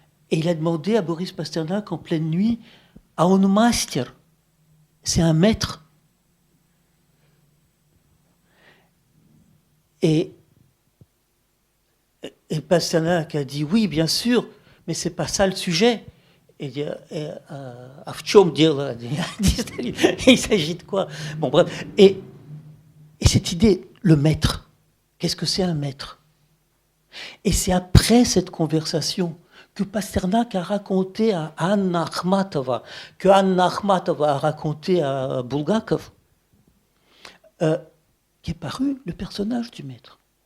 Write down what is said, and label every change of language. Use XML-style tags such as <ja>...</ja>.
<fr>Et il a demandé à Boris Pasternak en pleine nuit, à un master, c'est un maître. Et Pasternak a dit oui, bien sûr, mais c'est pas ça le sujet.</fr> <ru>Et в чем дело?</ru> <fr>Il s'agit de quoi? Bon, bref. Et cette idée, le maître, qu'est-ce que c'est un maître? Et c'est après cette conversation que Pasternak a raconté à Anna Akhmatova, que Anna Akhmatova a raconté à Bulgakov, qu'est paru le personnage du maître.</fr>